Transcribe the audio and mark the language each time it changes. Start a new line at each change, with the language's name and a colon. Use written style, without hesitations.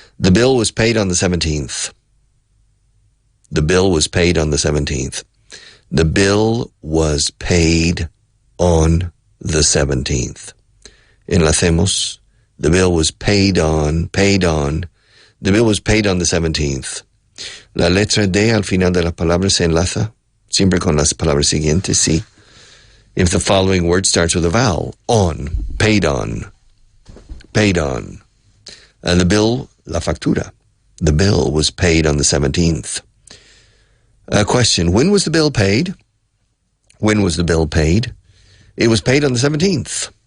English: The bill was paid on the 17th. The bill was paid on the 17th. The bill was paid on the 17th.
Spanish: Enlacemos.
English: The bill was paid on. The bill was paid on the 17th.
Spanish: La letra D al final de la palabra se enlaza siempre con las palabras siguientes, sí.
English: If the following word starts with a vowel, on, paid on, paid on. The bill,
Spanish: la factura.
English: The bill was paid on the 17th. Question, when was the bill paid? When was the bill paid? It was paid on the 17th.